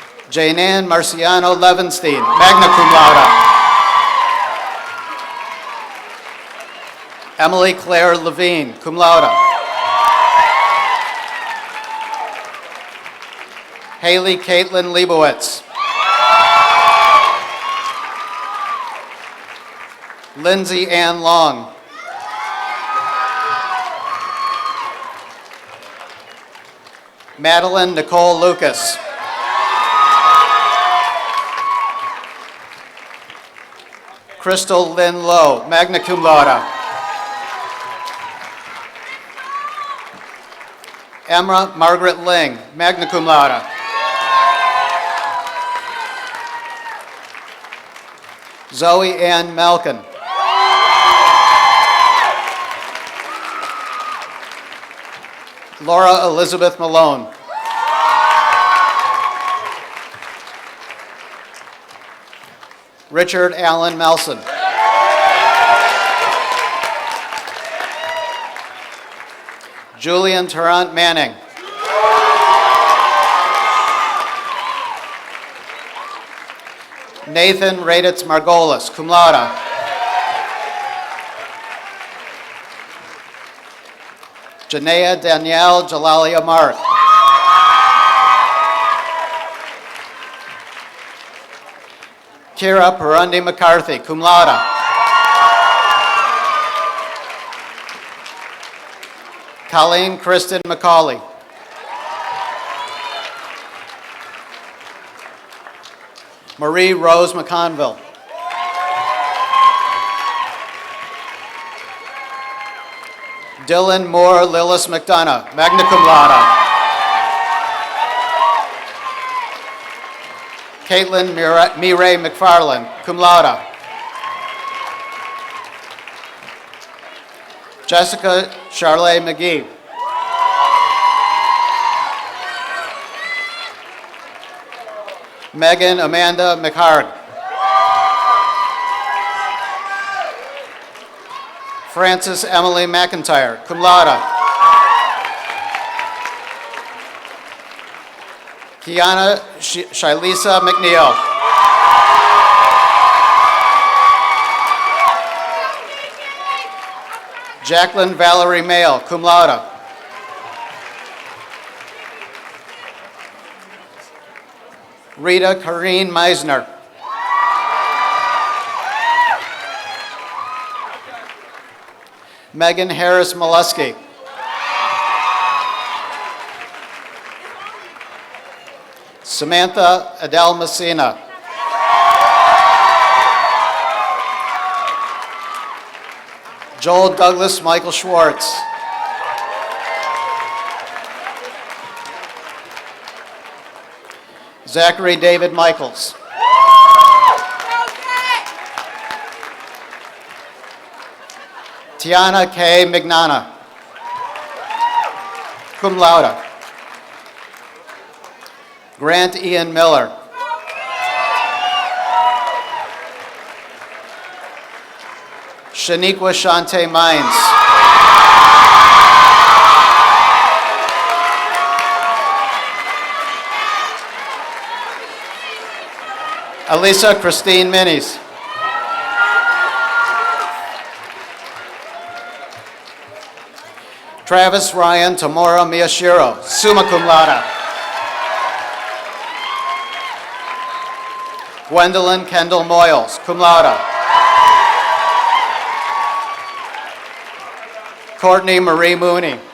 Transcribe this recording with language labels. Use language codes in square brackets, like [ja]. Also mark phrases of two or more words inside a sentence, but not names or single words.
[en] Jane Ann Marciano Levenstein, [la] magna cum laude. [en] Emily Claire Levine, [la] cum laude. [en] Haley Caitlin Leibowitz. Lindsay Ann Long. Madeline Nicole Lucas. Crystal Lynn Lowe, [la] magna cum laude. [en] Emma Margaret Ling, [la] magna cum laude. [en] Zoe Ann Malkin. Laura Elizabeth Malone. Richard Allen Melson. Julian Tarrant Manning. Nathan Raditz Margolis, [la] cum laude. [en] Janaea Danielle Jalalia Mark. Kira Perundi McCarthy, [la] cum laude. [en] Colleen Kristen McCauley. Marie Rose McConville. Dylan Moore Lillis McDonough, [la] magna cum laude. [en] Caitlin Mireille McFarland, [la] cum laude. [en] Jessica Charlotte McGee. Megan Amanda McHarg. Frances Emily McIntyre, [la] cum laude. [en] Kiana Shilesa McNeil. Jacqueline Valerie Mail, [la] cum laude. [en] Rita Kareen Meisner. Megan Harris Molesky. Samantha Adele Messina. Joel Douglas Michael Schwartz. Zachary David Michaels. Tiana K. Mignana, [la] cum laude. [en] Grant Ian Miller. Shaniqua Shante Mines. Elisa Christine Minis. Travis Ryan Tamora Miyashiro, [la] summa cum laude. [en] Gwendolyn Kendall Moyles, [la] cum laude. [en] Courtney Marie Mooney.